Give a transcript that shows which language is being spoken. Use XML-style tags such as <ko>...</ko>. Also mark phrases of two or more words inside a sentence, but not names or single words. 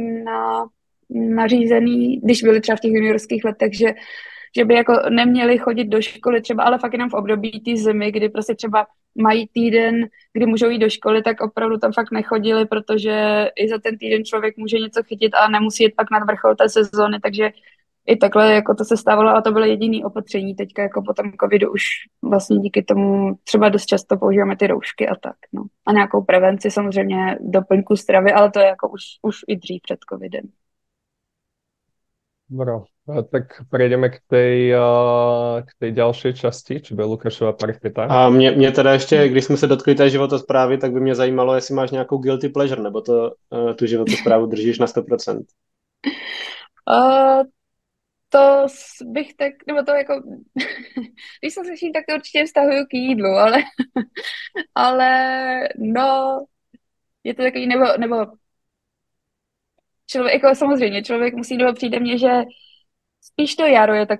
<cs>nařízený, když byli třeba v těch juniorských letech, že by jako neměli chodit do školy třeba, ale fakt jenom v období té zimy, kdy prostě třeba mají týden, kdy můžou jít do školy, tak opravdu tam fakt nechodili, protože i za ten týden člověk může něco chytit a nemusí jít pak nad vrchol té sezóny, takže i takhle jako to se stávalo a to bylo jediné opatření. Teďka jako po tom covidu už vlastně díky tomu třeba dost často používáme ty roušky a tak, no. A nějakou prevenci samozřejmě doplňku stravy, ale to je jako už i dřív před covidem.</cs> <sk>Dobro, tak prejdeme k tej ďalšej časti, čo bude Lukášova parketa.</sk> <cs>A mě teda ještě, když jsme se dotkli té životosprávy, tak by mě zajímalo, jestli máš nějakou</cs> <en>guilty pleasure,</en> <cs>nebo tu životosprávu držíš na 100%. To bych tak, nebo to jako, když jsem slyším, tak to určitě vztahuju k jídlu, ale no, je to takový, nebo člověk, jako samozřejmě, člověk musí, nebo přijde mně, že spíš to jaro je</cs>